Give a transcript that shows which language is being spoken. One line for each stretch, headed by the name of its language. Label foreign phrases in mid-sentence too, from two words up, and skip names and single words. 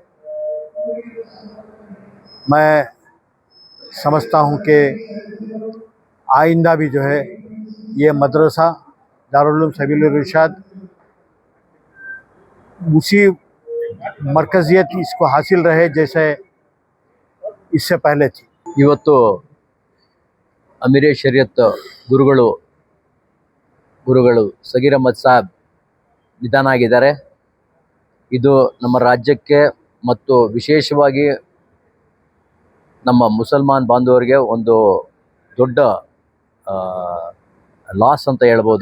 Urdu: میں سمجھتا ہوں کہ آئندہ بھی جو ہے یہ مدرسہ دارالعلوم سبیل الرشاد اسی مرکزیت اس کو حاصل رہے جیسے اس سے پہلے تھی.
Kannada: ಇವತ್ತು ಅಮೀರೆ ಶರೀಯತ್ ಗುರುಗಳು ಸಗೀರ್ ಅಹಮದ್ ಸಾಬ್ ನಿಧನ ಆಗಿದ್ದಾರೆ. ಇದು ನಮ್ಮ ರಾಜ್ಯಕ್ಕೆ ಮತ್ತು ವಿಶೇಷವಾಗಿ ನಮ್ಮ ಮುಸಲ್ಮಾನ್ ಬಾಂಧವರಿಗೆ ಒಂದು ದೊಡ್ಡ ಲಾಸ್ ಅಂತ ಹೇಳ್ಬೋದು.